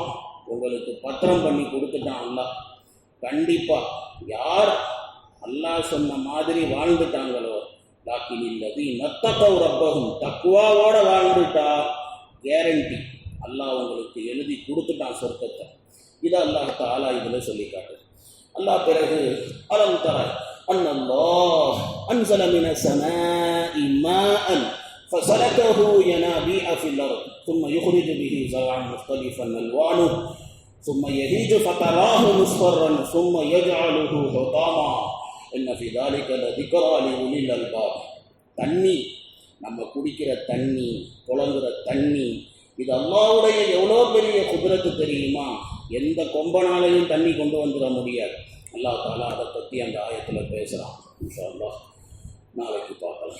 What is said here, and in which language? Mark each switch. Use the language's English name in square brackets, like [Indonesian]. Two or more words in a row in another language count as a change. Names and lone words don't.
[Tamil] உங்களுக்கு பத்திரம் பண்ணி கொடுத்துட்டான் அல்லாஹ். கண்டிப்பா யார் அல்லாஹ் சொன்ன மாதிரி வாழ்ந்துட்டாங்களோ, [Arabic] لكن الذين اتقوا ربهم, [Tamil] தக்வாவோட வாழ்ந்துட்டா கேரண்டி அல்லாஹ் உங்களுக்கு எழுதி கொடுத்துட்டான் சொர்க்கத்தை. இதை அல்லாஹ் தஆலா இதுல சொல்லி காட்டு. அல்லாஹ் பிறகு [Arabic] ألم تر أن الله أنزل من السماء ماء فسلكه ينابيع في الأرض ثم يخرج به زرعا مختلفا الوانه ثم يهيج فتراه مصفرا ثم يجعله حطاما ان في ذلك لذكرى لأولي الألباب. [Tamil] தண்ணி, நம்ம குடிக்கிற தண்ணி, புலங்குற தண்ணி, இது அல்லாஹ்வுடைய எவ்வளோ பெரிய குதிரத்து தெரியுமா? எந்த கொம்பனாலையும் தண்ணி கொண்டு வந்துட முடியாது. அல்லாஹ் தஆலா அதை பற்றி அந்த ஆயத்தில் பேசுகிறான். [Arabic] إن شاء الله [Tamil] நாளைக்கு பார்க்கலாம்.